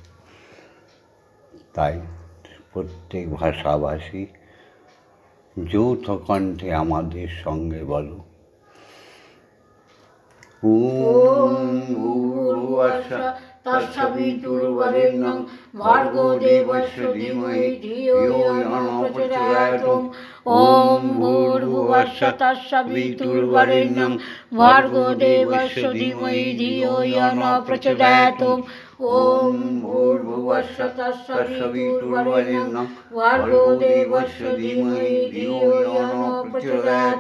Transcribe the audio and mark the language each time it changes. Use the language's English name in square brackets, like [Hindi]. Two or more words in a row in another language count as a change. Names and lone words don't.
[Bangla] তাই প্রত্যেক ভাষাভাষী যৌথ কণ্ঠে আমাদের সঙ্গে বলো, [Sanskrit] ওম ভূর্ভুবস্সুঃ তৎসবিতুর্বরেণ্যং ভর্গো দেবস্য ধীমহি ধিয়ো यो न प्रचोदयात्। ओम भूर्भुवस्सुः तत्सवितुर्वरेण्यं भर्गो देवस्य धीमहि धियो यो न प्रचोदयात्। ओम भूर्भुवस्सुः तत्सवितुर्वरेण्यं भर्गो देवस्य धीमहि धियो यो न प्रचोदयात्।